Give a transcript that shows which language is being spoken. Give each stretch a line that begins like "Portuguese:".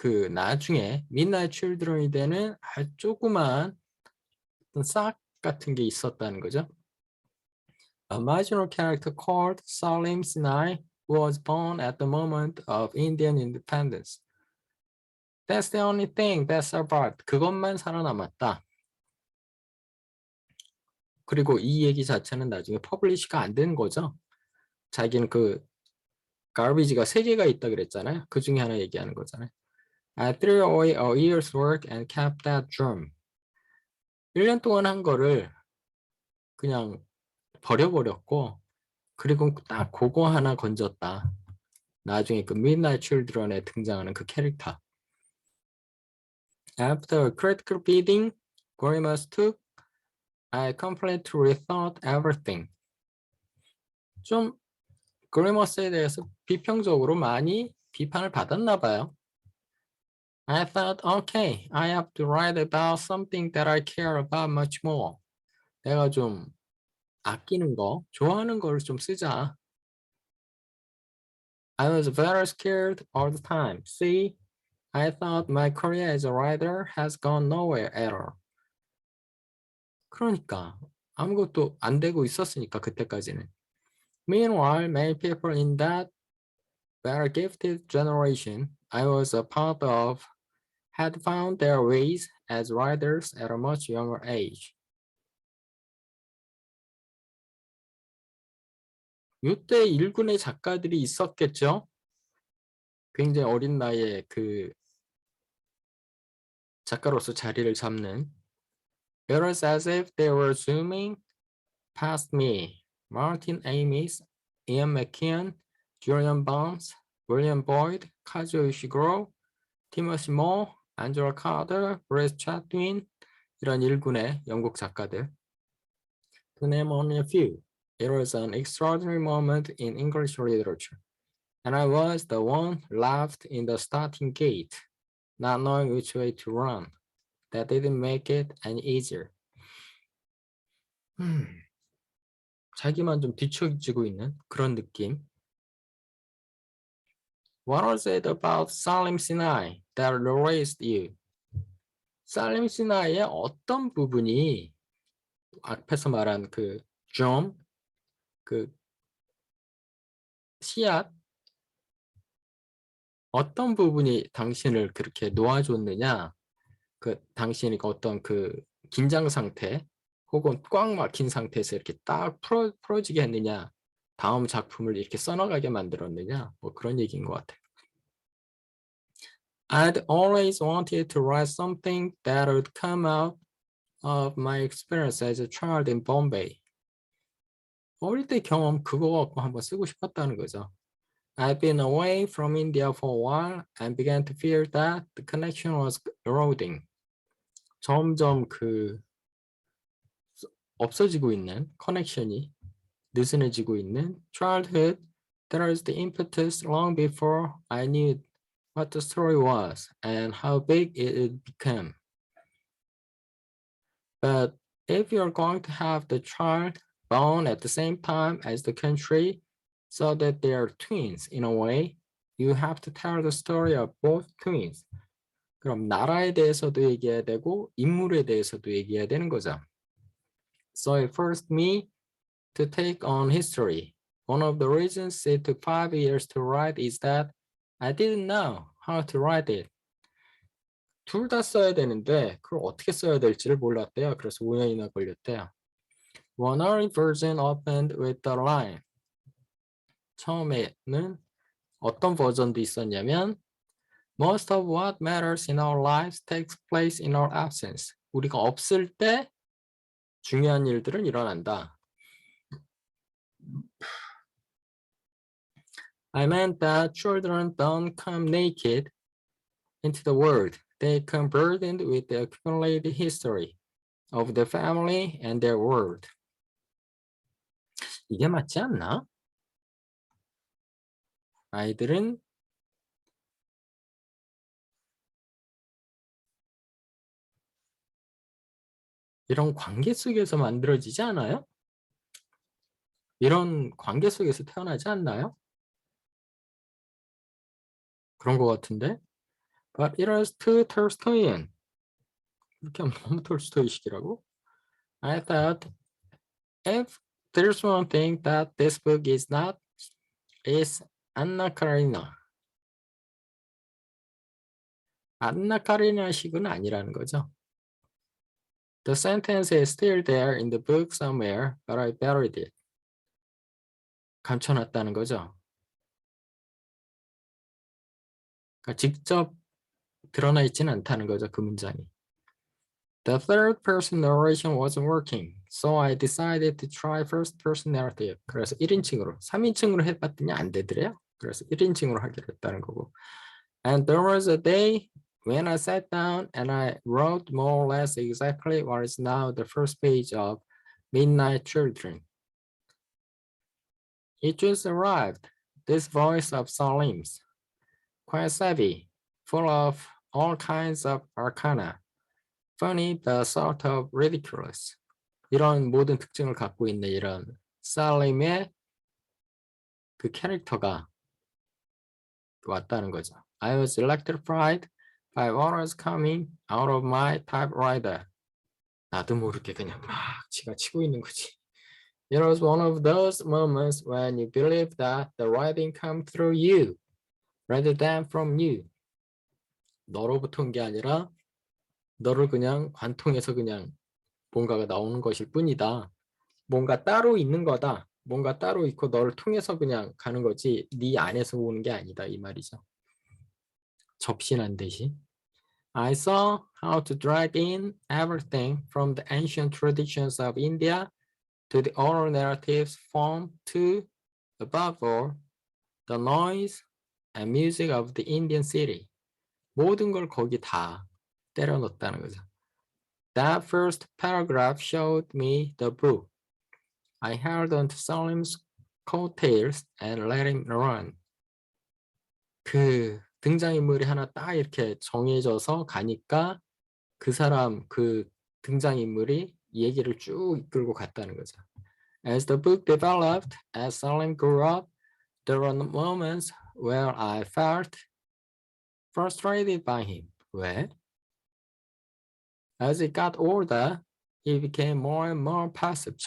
Korean: 나중에 Midnight Children이 되는 아주 조그만 싹 같은 게 있었다는 거죠.
English: A marginal character called Salim Sinai was born at the moment of Indian independence. That's the only thing that survived.
Korean: 그것만 살아남았다. 그리고 이 얘기 자체는 나중에 퍼블리시가 안 되는 거죠. 자기는 garbage가 3개가 있다 그랬잖아요. 그 중에 하나 얘기하는 거잖아요.
English: I threw away a year's work and kept that drum.
Korean: 1년 동안 한 거를 그냥 버려버렸고, 그리고 딱 그거 하나 건졌다. 나중에 Midnight Children에 등장하는 그 캐릭터.
English: After a critical beating, Grimace took, I completely rethought everything.
Korean: 좀 Grimace에 대해서 비평적으로 많이 비판을 받았나 봐요.
English: I thought, okay, I have to write about something that I care about much more.
Korean: 내가 좀 아끼는 거, 좋아하는 걸 좀 쓰자.
English: I was very scared all the time. See, I thought my career as a writer has gone nowhere at all.
Korean: 그러니까 아무것도 안 되고 있었으니까 그때까지는.
English: Meanwhile, many people in that very gifted generation I was a part of had found their ways as writers at a much younger age.
Korean: 이때 일군의 작가들이 있었겠죠? 굉장히 어린 나이에 작가로서 자리를 잡는.
English: It was as if they were zooming past me. Martin Amis, Ian McKeon, Julian Barnes, William Boyd, Kazuo Ishiguro, Timothy Moore, Angela Carter, Grace Chatwin,
Korean: 이런 일군의 영국 작가들.
English: To name only a few, it was an extraordinary moment in English literature, and I was the one left in the starting gate, not knowing which way to run. That didn't make it any easier.
Korean: 자기만 좀 뒤처지고 있는 그런 느낌.
English: What was it about Salim Sinai that raised you?
Korean: 살림 시나이의 어떤 부분이 앞에서 말한 그 좀, 그 씨앗, 어떤 부분이 당신을 그렇게 놓아줬느냐? 그 당신이 어떤 그 긴장 상태 혹은 꽉 막힌 상태에서 이렇게 딱 풀어지게 했느냐? 다음 작품을 이렇게 써나가게 만들었느냐? 뭐 그런 얘기인 것 같아요.
English: I'd always wanted to write something that would come out of my experience as a child in Bombay.
Korean: 어릴 때 경험 그거 갖고 한번 쓰고 싶었다는 거죠.
English: I've been away from India for a while and began to fear that the connection was eroding.
Korean: 점점 그 없어지고 있는 커넥션이 느슨해지고 있는 childhood.
English: That was the impetus long before I knew what the story was and how big it would become. But if you're going to have the child born at the same time as the country so that they are twins in a way, you have to tell the story of both twins.
Korean: 그럼 나라에 대해서도 얘기해야 되고 인물에 대해서도 얘기해야 되는 거죠.
English: So it forced me to take on history. One of the reasons it took 5 years to write is that I didn't know how to write it.
Korean: 둘 다 써야 되는데 그걸 어떻게 써야 될지를 몰랐대요. 그래서 5년이나 걸렸대요.
English: One early version opened with the line.
Korean: 처음에는 어떤 버전도 있었냐면
English: Most of what matters in our lives takes place in our absence.
Korean: 우리가 없을 때 중요한 일들은 일어난다.
English: I meant that children don't come naked into the world. They come burdened with the accumulated history of their family and their world.
Korean: 이게 맞지 않나? 아이들은 이런 관계 속에서 만들어지지 않아요? 이런 관계 속에서 태어나지 않나요? 그런 것 같은데.
English: But it was too Tolstoyan.
Korean: 이렇게 하면 너무 톨스토이식이라고?
English: I thought if there's one thing that this book is not, is Anna Karenina.
Korean: 안나 카레니나식은 아니라는 거죠.
English: The sentence is still there in the book somewhere, but I buried it.
Korean: 감춰놨다는 거죠. 그러니까 직접 드러나 있지는 않다는 거죠, 그 문장이.
English: The third person narration wasn't working, so I decided to try first person narrative.
Korean: 그래서 1인칭으로, 3인칭으로 해봤더니 안 되더래요. 그래서 1인칭으로 하기로 했다는 거고.
English: And there was a day when I sat down and I wrote more or less exactly what is now the first page of Midnight Children. It just arrived, this voice of Salim's, quite savvy, full of all kinds of arcana, funny but sort of ridiculous.
Korean: 이런 모든 특징을 갖고 있는 이런 살림의 그 캐릭터가 왔다는 거죠.
English: I was electrified by what was coming out of my typewriter.
Korean: 나도 모르게 그냥 막 지가 치고 있는 거지.
English: It was one of those moments when you believe that the writing comes through you rather than from you.
Korean: 너로부터 온 게 아니라 너를 그냥 관통해서 그냥 뭔가가 나오는 것일 뿐이다. 뭔가 따로 있는 거다. 뭔가 따로 있고 너를 통해서 그냥 가는 거지 네 안에서 오는 게 아니다 이 말이죠. 접신한 듯이.
English: I saw how to drag in everything from the ancient traditions of India to the oral narratives form to, above all, the noise and music of the Indian city.
Korean: 모든 걸 거기 다 때려 넣었다는 거죠.
English: That first paragraph showed me the book. I held on to Salim's coattails and let him run.
Korean: 그 등장인물이 하나 딱 이렇게 정해져서 가니까 그 사람, 그 등장인물이 얘기를 쭉 이끌고 갔다는 거죠.
English: As the book developed, as Salim grew up, there were moments where I felt frustrated by him.
Korean: 왜?
English: As he got older, he became more and more passive.